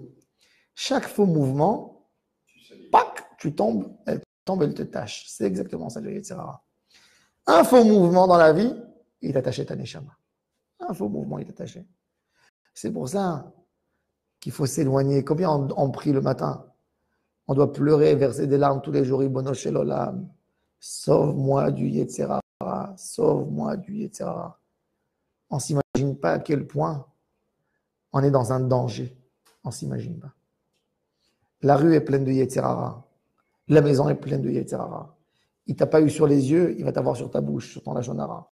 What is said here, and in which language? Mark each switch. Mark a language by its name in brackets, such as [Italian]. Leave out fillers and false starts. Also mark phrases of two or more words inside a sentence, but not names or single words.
[French] Chaque faux mouvement, pac, tu tombes, elle te tâche. C'est exactement ça, le Yetzirah. Un faux mouvement dans la vie, il t'attache ta neshama. Un faux mouvement, il t'attache. C'est pour ça qu'il faut s'éloigner. Combien on prie le matin? On doit pleurer, verser des larmes tous les jours. [Hebrew] ריבונו של עולם. [French] Sauve-moi du Yetzirah. Sauve-moi du Yetzirah. On ne s'imagine pas à quel point on est dans un danger. On ne s'imagine pas. La rue est pleine de Yetzirah. La maison est pleine de Yetzirah. Il ne t'a pas eu sur les yeux, il va t'avoir sur ta bouche, sur ton lachonara.